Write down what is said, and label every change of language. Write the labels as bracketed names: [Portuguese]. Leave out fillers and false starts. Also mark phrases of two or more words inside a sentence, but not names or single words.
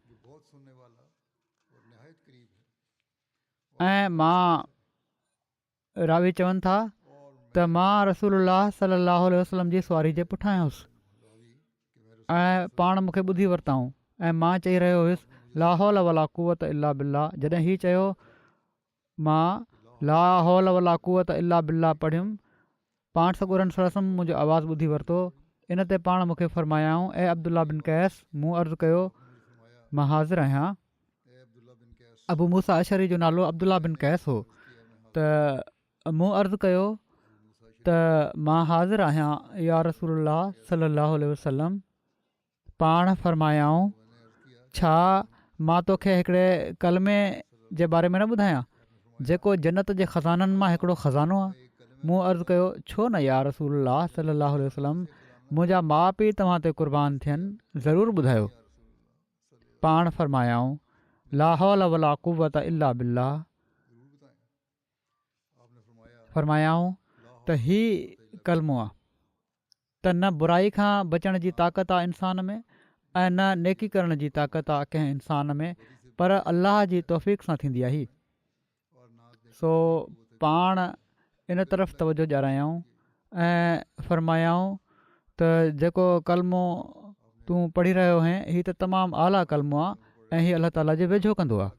[Sindhi] ऐं मां रावी चवनि था त मां [Arabic] رسول الله صلى الله عليه وسلم [Sindhi] जी सवारी जे पुठियां हुयुसि ऐं पाण मूंखे ॿुधी वरिताऊं ऐं मां चई रहियो हुयुसि [Arabic] لا حول ولا قوة إلا بالله. [Sindhi] जॾहिं हीअ चयो मां [Arabic] لا حول ولا قوة إلا بالله [Sindhi] पढ़ियुमि, पाण सॻोरन सरसम मुंहिंजो आवाज़ु ॿुधी वरितो। इन ते पाण मूंखे फ़रमायाऊं, ऐं अब्दुल्ला बिन कैस। मूं अर्ज़ु कयो मां हाज़िर आहियां। अबू मूसा अशरी जो नालो अब्दुल्ला बिन कैस हो। त मूं अर्ज़ु कयो त मां हाज़िर आहियां [Arabic] يا رسول الله صلى الله عليه وسلم. [Sindhi] पाण फ़रमायाऊं, छा मां तोखे हिकिड़े कलमे जे बारे में न ॿुधायां जेको जन्नत जे ख़ज़ाननि मां हिकिड़ो ख़ज़ानो आहे? मूं अर्ज़ु कयो, छो न [Arabic] يا رسول الله صلى الله عليه وسلم, [Sindhi] मुंहिंजा माउ पीउ तव्हां ते क़ुर्बान थियनि, ज़रूरु ॿुधायो। पाण फ़रमायाऊं, [Arabic] لا حول ولا قوة إلا بالله. [Sindhi] फ़रमायाऊं त हीउ कलमो आहे त न बुराई खां बचण जी ताक़त आहे इंसान में ऐं न नेकी करण जी ताक़त आहे कंहिं इंसान में, पर अल्लाह जी तौफ़ीक़ सां थींदी आहे। सो पाण इन तरफ़ तवजो ॾियारायऊं ऐं फ़रमायाऊं त जेको कलमो तूं पढ़ी रहियो आहीं हीउ त तमामु आला कलमो आहे ऐं हीउ अलाह ताला जे वेझो कंदो आहे।